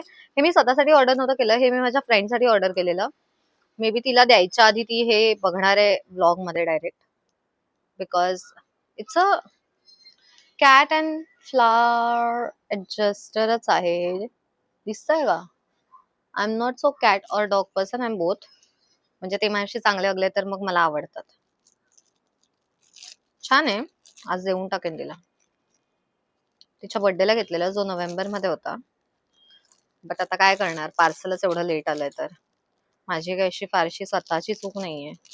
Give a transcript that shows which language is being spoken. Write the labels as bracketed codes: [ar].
[mr] हे मी स्वतःसाठी ऑर्डर नव्हतं केलं, हे मी माझ्या फ्रेंडसाठी ऑर्डर केलेलं. मे बी तिला द्यायच्या आधी ती हे बघणार आहे व्लॉग मध्ये direct, [en] because it's a cat and flower ऍडजस्टरच [mr] आहे. दिसतंय का? [en] I am not so cat or dog person, I am both. [mr] म्हणजे ते माझ्याशी चांगले वागले तर मग मला आवडतात. छान आहे. आज देऊन टाकेन तिला. तिच्या बर्थडेला घेतलेला जो नोव्हेंबर मध्ये होता. बट आता काय करणार, पार्सलच एवढं लेट आलंय तर. माझी काही अशी फारशी स्वतःची चूक नाहीये.